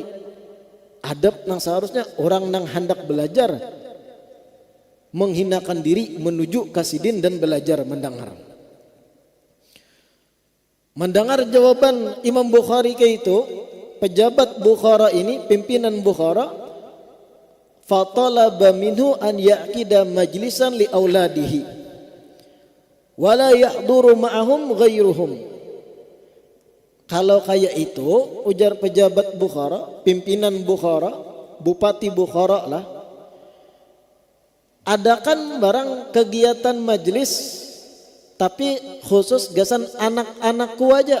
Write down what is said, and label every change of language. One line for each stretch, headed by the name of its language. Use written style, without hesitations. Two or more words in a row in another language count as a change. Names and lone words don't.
Banjar: Adab nang seharusnya orang nang hendak belajar menghinakan diri menuju ke Sidin dan belajar mendengar.
Indonesian: Mendengar jawaban Imam Bukhari kayak itu, pejabat Bukhara ini, pimpinan Bukhara,
Arabic: فطلب منه أن يعقد مجلسا لأولاده ولا يحضر معهم غيرهم.
Banjar: Kalau kayak itu, ujar pejabat Bukhara, pimpinan Bukhara, bupati Bukhara lah, adakan barang kegiatan majlis tapi khusus gasan anak-anakku aja.